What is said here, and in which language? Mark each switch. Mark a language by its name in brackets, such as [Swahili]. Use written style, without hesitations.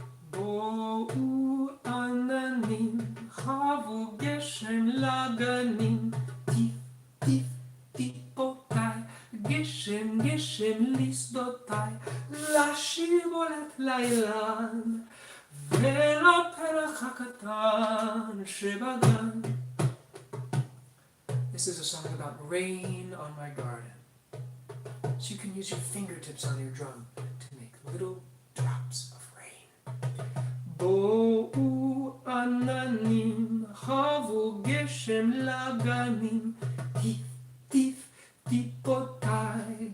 [Hebrew] בואו עננים, חבו גשם לגנים, טיף טיף טיפותיי, גשם גשם לשדותיי, לשיבולת לאילן, ולפרח הקטן שבגן. [English] This is a song about rain on my garden. So you can use your fingertips on your drum to make little drops of rain. [Hebrew] בואו עננים, חבו גשם לגנים, טיף טיף טיפותיי,